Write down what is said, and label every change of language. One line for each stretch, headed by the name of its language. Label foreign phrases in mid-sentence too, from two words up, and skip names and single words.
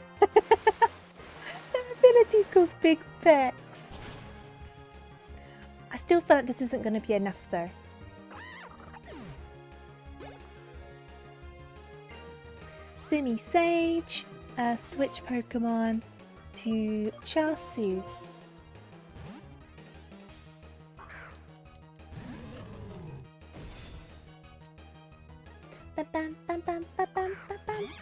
English: Their ability's called big pecs. I still feel like this isn't going to be enough though. Simi Sage, switch Pokemon to Chasu. Bam, bam, bam, bam, bam, bam, bam, bam.